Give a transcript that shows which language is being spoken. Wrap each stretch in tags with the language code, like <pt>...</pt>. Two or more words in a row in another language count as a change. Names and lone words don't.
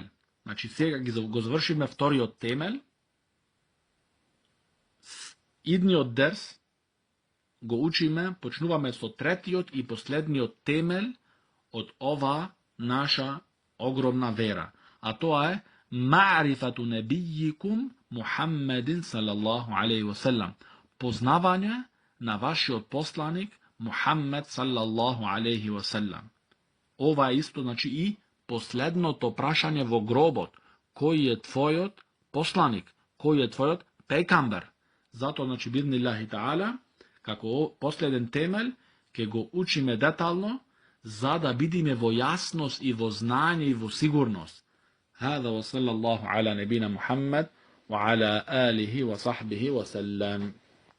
<mk>Значи сега го завршиме вториот темел. Идниот дерс го учиме, почнуваме со третиот и последниот темел од ова наша огромна вера. А тоа е</mk> <ar>معرفة نبيكم محمد صلى الله عليه وسلم.</ar> <mk>познавање на вашиот посланик Мухаммед</mk> <ar>صلى الله عليه وسلم.</ar> <mk>Ова е исто, значи, и последното прашање во гробот. Кој е твојот посланик? Кој е твојот пекамбер? Зато, значи,</mk> <ar>بإذن الله تعالى,</ar> <mk>како последен темел, ќе го учиме детално, за да бидиме во јасност и во знање и во сигурност.</mk> <ar>هذا وصلى الله على نبينا محمد وعلى آله وصحبه وسلم.</ar>